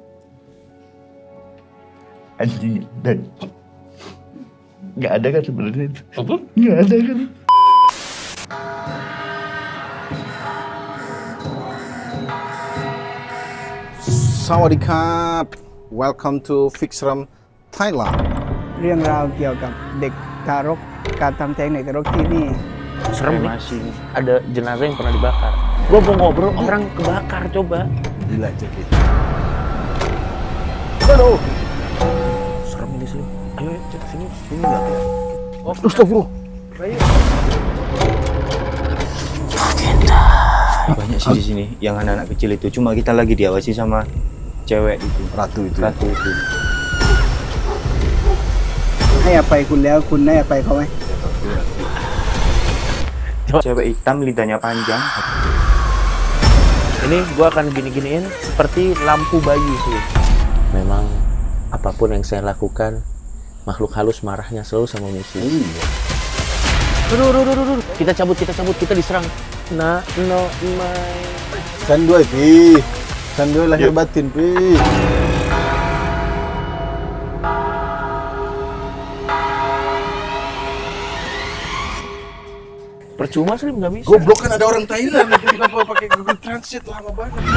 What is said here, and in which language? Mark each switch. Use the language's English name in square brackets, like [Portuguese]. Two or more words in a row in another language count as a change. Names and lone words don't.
[Indonesian] Anjing, dan nggak ada kan sebenarnya itu? Apa? Nggak ada kan? [English] Sawadikap, welcome to Fixram Thailand. [Thai] เรื่องราวเกี่ยวกับเด็กทารกการทำแท้งเด็กทารกที่นี่ [Indonesian] Serem nih. Ada jenazah yang pernah dibakar. Gua mau ngobrol orang kebakar coba. Gila cekit. Aduh. Serem ini sih. Ayo cek sini enggak ya. Oh, astagfirullah. Banyak sih di sini yang anak-anak kecil itu, cuma kita lagi diawasi sama cewek itu. Ratu itu. [Thai] ให้อภัยคุณแล้วคุณให้อภัยเขาไหม [Indonesian] Cewek hitam lidahnya panjang. Ini gua akan gini-giniin seperti lampu bayi sih. Memang apapun yang saya lakukan, makhluk halus marahnya selalu sama muslim. Aduh. Kita cabut, kita diserang. [English] No, my. [Indonesian] Kan dua pi. Kan dua lahir batin pi. Percuma sih nggak bisa. Goblok kan ada orang Thailand, kenapa pakai Google Translate lama banget.